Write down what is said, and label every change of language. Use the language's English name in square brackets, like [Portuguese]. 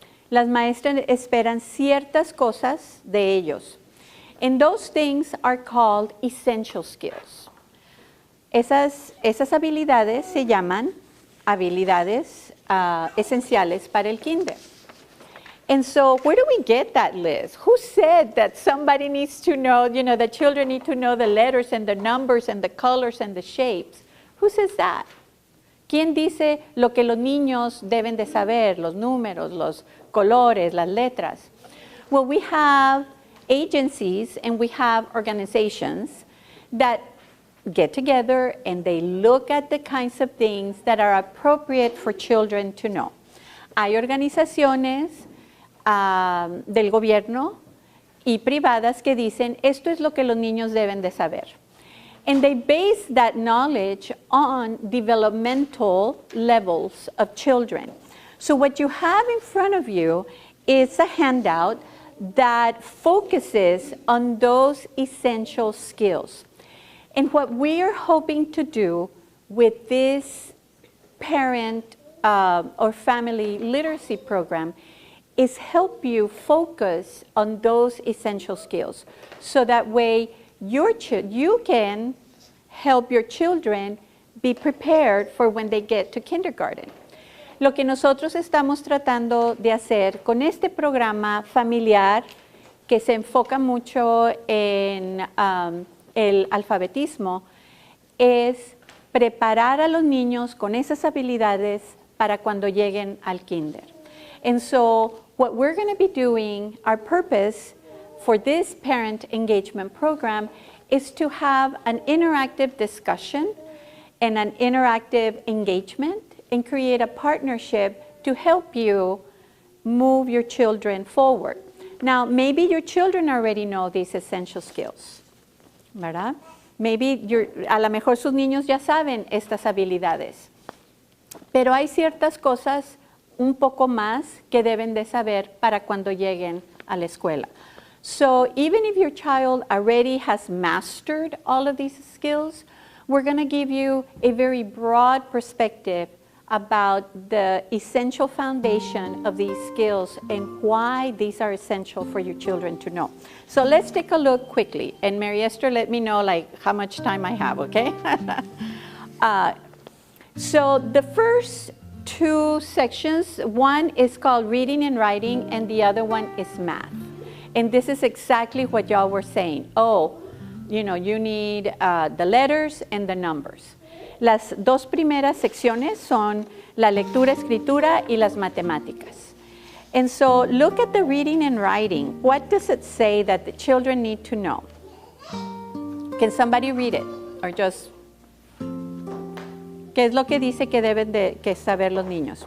[Spanish] Las maestras esperan ciertas cosas de ellos. [English] And those things are called essential skills. [Spanish] Esas habilidades se llaman habilidades esenciales para el kinder. [English] And so where do we get that list? Who said that somebody needs to know, the children need to know the letters and the numbers and the colors and the shapes? Who says that? [Spanish] ¿Quién dice lo que los niños deben de saber, los números, los colores, las letras? [English] Well, we have agencies and we have organizations that get together and they look at the kinds of things that are appropriate for children to know. [Spanish] Hay organizaciones del gobierno y privadas que dicen, esto es lo que los niños deben de saber. [English] And they base that knowledge on developmental levels of children. So what you have in front of you is a handout that focuses on those essential skills. And what we are hoping to do with this parent or family literacy program is help you focus on those essential skills. So that way you can help your children be prepared for when they get to kindergarten. [Spanish] Lo que nosotros estamos tratando de hacer con este programa familiar que se enfoca mucho en el alfabetismo es preparar a los niños con esas habilidades para cuando lleguen al kinder. [English] And so what we're going to be doing, our purpose for this parent engagement program is to have an interactive discussion and an interactive engagement and create a partnership to help you move your children forward. Now, maybe your children already know these essential skills, ¿verdad? [Spanish] Maybe a lo mejor sus niños ya saben estas habilidades. Pero hay ciertas cosas un poco más que deben de saber para cuando lleguen a la escuela. [English] So even if your child already has mastered all of these skills, we're going to give you a very broad perspective about the essential foundation of these skills and why these are essential for your children to know. So let's take a look quickly. And Mary Esther, let me know like how much time I have, okay? So the first two sections, one is called reading and writing, and the other one is math. And this is exactly what y'all were saying. Oh, you know, you need the letters and the numbers. [Spanish] Las dos primeras secciones son la lectura, escritura y las matemáticas. [English] And so look at the reading and writing. What does it say that the children need to know? Can somebody read it? Or just, [Spanish] ¿qué es lo que dice que deben de que saber los niños?